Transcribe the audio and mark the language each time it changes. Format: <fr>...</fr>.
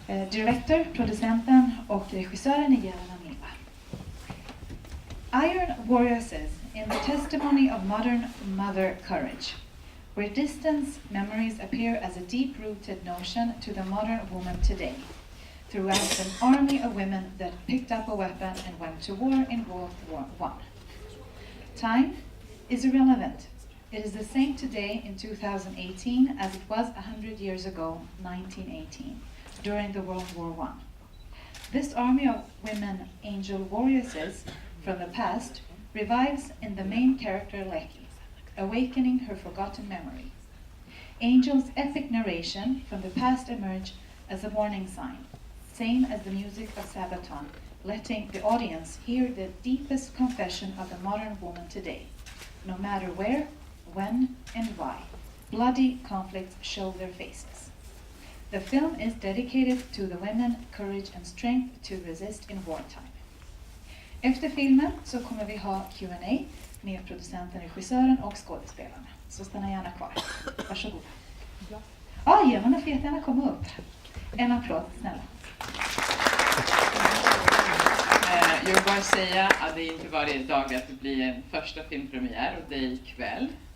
<sv>Direktör, producenten och regissören är Jelena, Mila.</sv> <en>Iron Warrioresses in the testimony of modern mother courage, where distance memories appear as a deep-rooted notion to the modern woman today, throughout an army of women that picked up a weapon and went to war in World War I. Time is irrelevant. It is the same today in 2018 as it was 100 years ago, 1918, during the World War I. This army of women angel warrioresses from the past revives in the main character Leki, awakening her forgotten memory. Angel's epic narration from the past emerge as a warning sign, same as the music of Sabaton, letting the audience hear the deepest confession of the modern woman today. No matter where, when, and why, bloody conflicts show their faces. The film is dedicated to the women, courage and strength to resist in wartime.</en> <sv>Efter filmen så kommer vi ha Q&A med producenten, regissören och skådespelarna. Så stanna gärna kvar. Varsågoda. Ja, Jelena får jättegärna komma upp. En applåd, snälla. Jag vill bara säga att det är inte varje dag att det blir en första filmpremiär och det är ikväll.</sv>